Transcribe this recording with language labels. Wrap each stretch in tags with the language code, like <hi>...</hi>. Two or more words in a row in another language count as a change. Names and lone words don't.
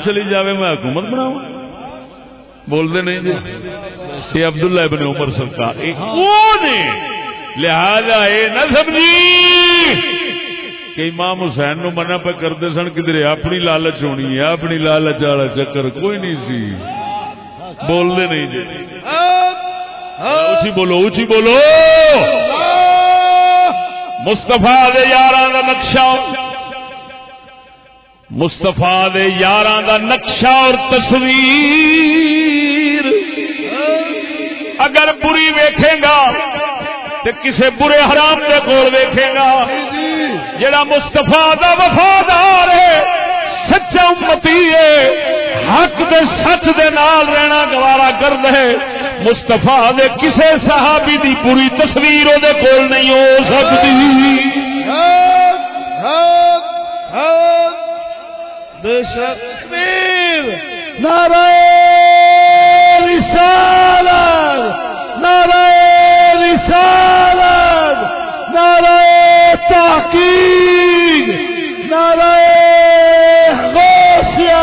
<pa>چلی جاوے میں حکومت بناؤں، بول دے نہیں جی یہ عبداللہ ابن عمر سرکار وہ نے، لہذا اے نہ سمجھی کہ امام حسین نو منع پہ کرتے سن کدھر اپنی لالچ ہونی ہے، اپنی لالچ والا چکر کوئی نہیں سی، بول دے نہیں جی اچھی بولو اچھی بولو۔ مصطفیٰ دے یاراں دا نقشہ، مصطفیٰ دے یاراں دا نقشہ اور تصویر اگر بری ویکھے گا تے کسے برے حرام دے کول ویکھے گا، جڑا مصطفیٰ دا وفادار ہے سچا امتی ہے حق دے سچ دے نال رہنا گوارا کر دے، مصطفیٰ دے کسے صحابی دی پوری تصویر او دے کول نہیں ہو سکتی۔</pa> <ur>بے شک نعرہ رسالت، نعرہ رسالت، نعرہ تحقیق، نعرہ غوثیہ،</ur>